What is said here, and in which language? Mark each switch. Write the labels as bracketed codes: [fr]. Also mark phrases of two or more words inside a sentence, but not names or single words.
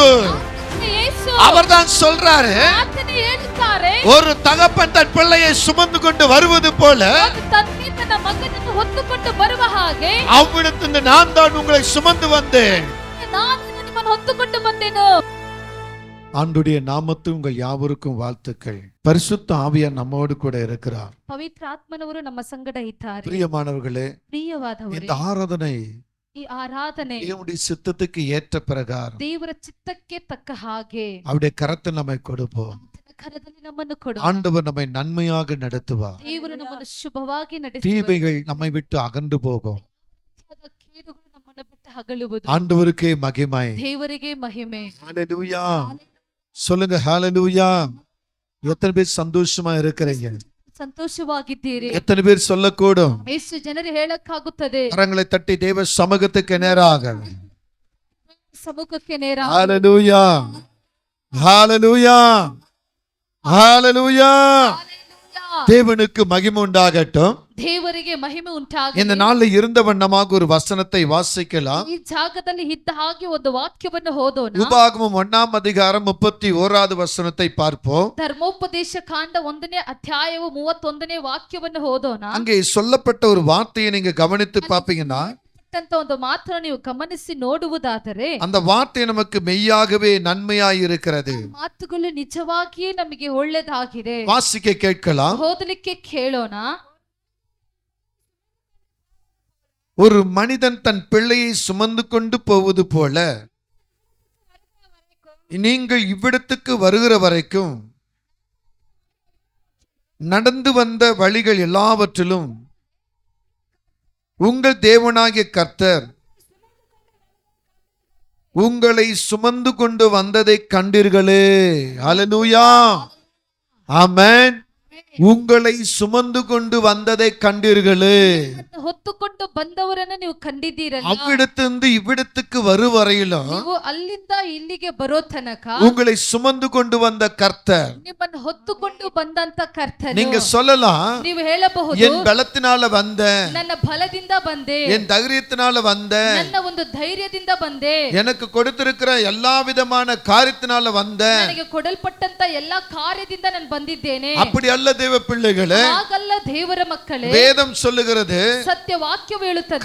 [ta] அவர்தான் சொல்றாரு, ஒரு தகப்பன் தன் பிள்ளையை சுமந்து கொண்டு வருவது போல அவ்விடத்திலிருந்து நான் தான் உங்களை சுமந்து வந்தேன். ஆண்டுடைய நாமத்தில் உங்கள் யாவருக்கும் வாழ்த்துக்கள். பரிசுத்த ஆவியார் நம்மோடு கூட இருக்கிறார். [kn] ಪವಿತ್ರಾತ್ಮನವರು ನಮ್ಮ ಸಂಗಡ ಇದ್ದಾರೆ. [ta] பிரியமானவர்களே, இந்த ஆராதனை தேவனுடைய சித்தத்துக்கு ஏற்ற பிரகாரம் [kn] ದೇವರ ಚಿತ್ತಕ್ಕೆ ತಕ್ಕ ಹಾಗೆ [ta] அவருடைய கரத்தை நம்மை கொடுப்போம். [kn] ಕರದಲ್ಲಿ ನಮ್ಮನ್ನು ಕೊಡು. [ta] ஆண்டவர் நம்மை நன்மையாக நடத்துவார். [kn] ದೇವರು ನಮ್ಮನ್ನು ಶುಭವಾಗಿ ನಡೆಸುವರು. [ta] தீமைகள் நம்மை விட்டு அகன்று போகும். [kn] ಕೇಡುಗಳು ನಮ್ಮನ್ನು ಬಿಟ್ಟು ಅಗಲುವುದು. [ta] ஆண்டவருக்கே மகிமை. [kn] ದೇವರಿಗೆ ಮಹಿಮೆ. [ta] ஹalleluya. சொல்லுங்க ஹalleluya. எத்தனை பேர் சந்தோஷமா இருக்கிறீங்க? [kn] ಸಂತೋಷವಾಗಿದ್ದೀರಿ? [ta] எத்தனை பேர் சொல்லக்கூடும்? [kn] ಎಷ್ಟು ಜನರು ಹೇಳಕ್ಕಾಗುತ್ತದೆ? [ta] கரங்களை தட்டி தேவ சமூகத்துக்கு நேராக, [kn] ಸಮ್ಮುಖಕ್ಕೆ ನೇರ. [ta] ஹalleluya, ஹalleluya, ஹalleluya. தேவனுக்கு மகிமை உண்டாகட்டும். [kn] ದೇವರಿಗೆ ಮಹಿಮೆ ಉಂಟಾಗಲಿ. [ta] இந்த நாளில் இருந்த வண்ணமாக ஒரு வசனத்தை வாசிக்கலாம். [kn] ಈ ಜಾಗದಲ್ಲಿ ಇದ್ದ ಹಾಗೆ ಒಂದು ವಾಕ್ಯವನ್ನು ಓದೋಣ. [ta] உபாகமம் 1ஆம் அதிகாரம் 31வது வசனத்தை பார்ப்போம். [kn] ಧರ್ಮೋಪದೇಶ ಕಾಂಡ 1ನೇ ಅಧ್ಯಾಯವು 31ನೇ ವಾಕ್ಯವನ್ನು ಓದೋಣ. [ta] அங்கே சொல்லப்பட்ட ஒரு வார்த்தையை நீங்க கவனித்து பாப்பீங்கன்னா, [kn] ಒಂದು ಮಾತನ್ನು ನೀವು ಗಮನಿಸಿ ನೋಡುವುದಾದರೆ [ta] அந்த வார்த்தை நமக்கு மெய்யாகவே நன்மையாய் இருக்கிறது. [kn] ಮಾತುಗಳು ನಿಜವಾಗಿಯೇ ನಮಗೆ ಒಳ್ಳೆಯದಾಗಿದೆ. [ta] வாசிக்க கேட்கலாம். [kn] ಓದಲಿಕ್ಕೆ ಕೇಳೋಣ. [ta] ஒரு மனிதன் தன் பிள்ளையை சுமந்து கொண்டு போவது போல நீங்கள் இவ்விடத்துக்கு வருகிற வரைக்கும் நடந்து வந்த வழிகள் எல்லாவற்றிலும் உங்கள் தேவனாகிய கர்த்தர் உங்களை சுமந்து கொண்டு வந்ததை கண்டீர்களே. ஹல்லேலூயா, ஆமென். உங்களை சுமந்து கொண்டு வந்ததை கண்டீர்களே. [kn] ಹೊತ್ತುಕೊಂಡು ಬಂದವರನ್ನು ನೀವು ಕಂಡಿದ್ದೀರಲ್ಲ. [ta] அவ்விடத்திலிருந்து இவ்விடத்துக்கு வருவரையிலும் [kn] ನೀವು ಅಲ್ಲಿಂದ ಇಲ್ಲಿಗೆ ಬರೋ ತನಕ [ta] உங்களை சுமந்து கொண்டு வந்த கர்த்தர், [kn] ನಿಮ್ಮನ್ನು ಹೊತ್ತುಕೊಂಡು ಬಂದಂತ ಕರ್ತನು. [ta] நீங்க சொல்லலாம், [kn] ನೀವು ಹೇಳಬಹುದು, [ta] என் பலத்தினால வந்தேன், [kn] ನನ್ನ ಬಲದಿಂದ ಬಂದೆ, [ta] என் தைரியத்தினால வந்தேன், [kn] ನನ್ನ ಒಂದು ಧೈರ್ಯದಿಂದ ಬಂದೆ, [ta] எனக்கு கொடுத்திருக்கிற எல்லா விதமான காரியத்தினால வந்தேன், [kn] ನನಗೆ ಕೊಡಲ್ಪಟ್ಟಂತ ಎಲ್ಲಾ ಕಾರ್ಯದಿಂದ ನಾನು ಬಂದಿದ್ದೇನೆ. [ta] அப்படி அல்ல தேவ பிள்ளைகளே. [kn] ಹಾಗಲ್ಲ ದೇವರ ಮಕ್ಕಳೇ. [ta] வேதம் சொல்லுகிறது, [kn] ಸತ್ಯ ವಾಕ್ಯವು ಹೇಳುತ್ತದೆ,